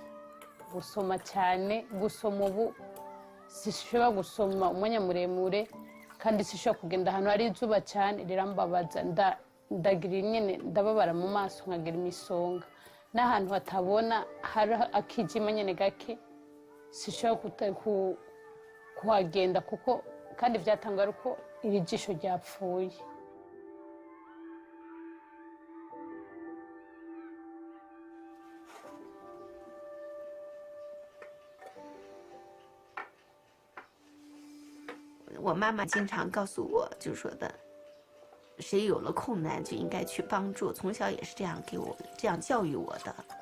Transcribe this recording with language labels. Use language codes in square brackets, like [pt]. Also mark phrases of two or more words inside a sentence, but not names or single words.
[rw] gusoma cyane, gusoma ubu sishobora gusoma umwanya muremure kandi sishobora kugenda ahantu hari izuba cyane rirambabaza ndagira nyine ndababara mu maso nkagira imisonga n'ahantu hatabona hari akijima nyine gake sishobora kuhagenda kuko kandi byatangara uko iri jisho ryapfuye. [zh] 我妈妈经常告诉我，就说的，谁有了困难就应该去帮助，从小也是这样给我这样教育我的。